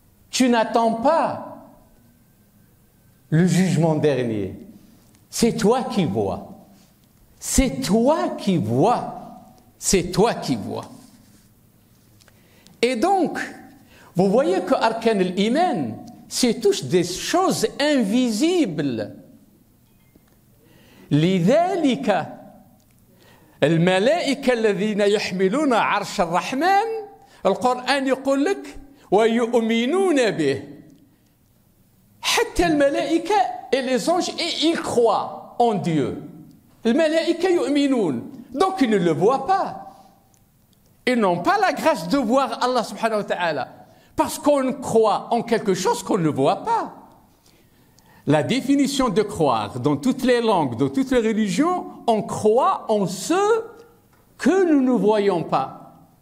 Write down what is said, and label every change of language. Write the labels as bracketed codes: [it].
[fr] Tu n'attends pas le jugement dernier. C'est toi qui vois. C'est toi qui vois. c'est toi qui vois. Et donc, vous voyez que Arkan al-Iman, c'est tous des choses invisibles. [ar] لذلك الملائكة الذين يحملون عرش الرحمن القرآن يقول لك ويؤمنون به. حتى الملائكة [fr] et les anges, et ils croient en Dieu. [ar] الملائكة يؤمنون. [fr] Donc ils ne le voient pas. Ils n'ont pas la grâce de voir Allah subhanahu wa ta'ala. Parce qu'on croit en quelque chose qu'on ne voit pas. La définition de croire, dans toutes les langues, dans toutes les religions, on croit en ce que nous ne voyons pas.